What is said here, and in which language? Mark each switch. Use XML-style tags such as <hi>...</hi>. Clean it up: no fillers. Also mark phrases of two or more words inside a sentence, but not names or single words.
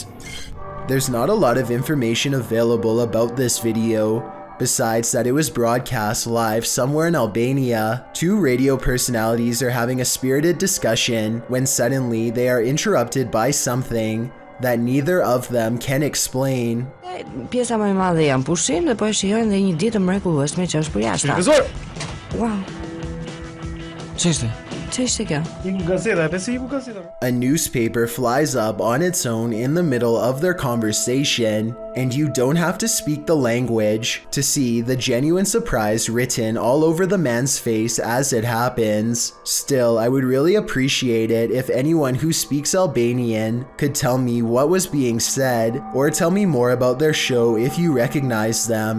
<en>There's not a lot of information available about this video, besides that it was broadcast live somewhere in Albania. Two radio personalities are having a spirited discussion when suddenly they are interrupted by something that neither of them can explain.</en> <sq>Pjesa më e madhe janë pushim dhe po e shijojnë dhe një ditë mrekullueshme që është përjashtë.</sq> <en>Wow.</en> <sq>Ç'ishte?</sq> <en>A newspaper flies up on its own in the middle of their conversation, and you don't have to speak the language to see the genuine surprise written all over the man's face as it happens. Still, I would really appreciate it if anyone who speaks Albanian could tell me what was being said, or tell me more about their show if you recognize them.</en>